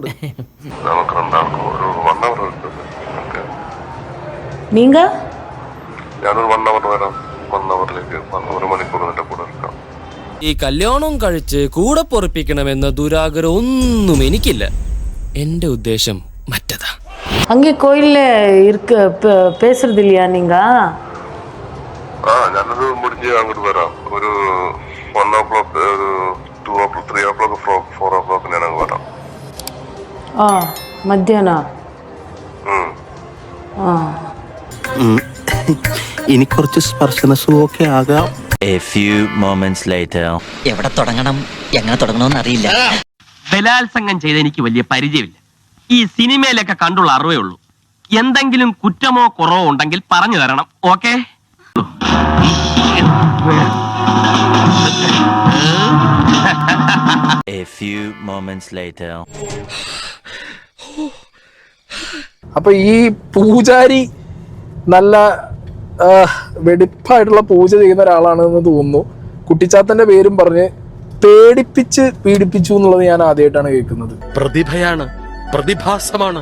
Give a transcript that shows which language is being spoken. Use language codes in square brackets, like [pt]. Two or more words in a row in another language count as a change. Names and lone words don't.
[ml] നമുക്ക് രണ്ടാൾക്കും ഒരു 1 hour എടുക്കും. നീങ്ക ഞാനൊരു 1 hour വരാം. 1 hourലേക്ക് 1 മണിക്കൂർ നിന്റെ കൂടെ എടുക്കാം. ഈ കല്യാണം കഴിച്ച് കൂടെ പൊറപ്പിക്കണമെന്ന ദുരാഗ്രഹം ഒന്നും എനിക്കില്ല. എന്റെ ഉദ്ദേശം മറ്റതാ. [ta] அங்கே கோயில்ல இருக்கு பேசுறது இல்லையா நீங்க? [ml] ഞാനത് മുടിഞ്ഞ് അങ്ങോട്ട് വരാം. ഒരു 1 o'clock, 2 o'clock, 3 o'clock, 4 o'clock ഞാൻ അങ്ങ് വരാം. മധ്യാഹ്നം. ഇനി കുറച്ച് സ്പർശന സുഖമൊക്കെ ആകാം. [en] A few moments later. [ml] എവിടെ തുടങ്ങണം, എങ്ങനെ തുടങ്ങണമെന്ന് അറിയില്ല. ബലാത്സംഗം ചെയ്ത് എനിക്ക് വലിയ പരിചയമില്ല. ഈ സിനിമയിലൊക്കെ കണ്ടുള്ള അറിവേ ഉള്ളൂ. എന്തെങ്കിലും കുറ്റമോ കുറവോ ഉണ്ടെങ്കിൽ പറഞ്ഞു തരണം. ഓക്കെ? [en] A few moments later. [ml] അപ്പൊ ഈ പൂജാരി നല്ല വെടിപ്പായിട്ടുള്ള പൂജ ചെയ്യുന്ന ഒരാളാണെന്ന് തോന്നുന്നു. കുട്ടിച്ചാത്തന്റെ പേരും പറഞ്ഞ് പേടിപ്പിച്ച് പീഡിപ്പിച്ചു എന്നുള്ളത് ഞാൻ ആദ്യമായിട്ടാണ് കേൾക്കുന്നത്. പ്രതിഭയാണ്, പ്രതിഭാസമാണ്.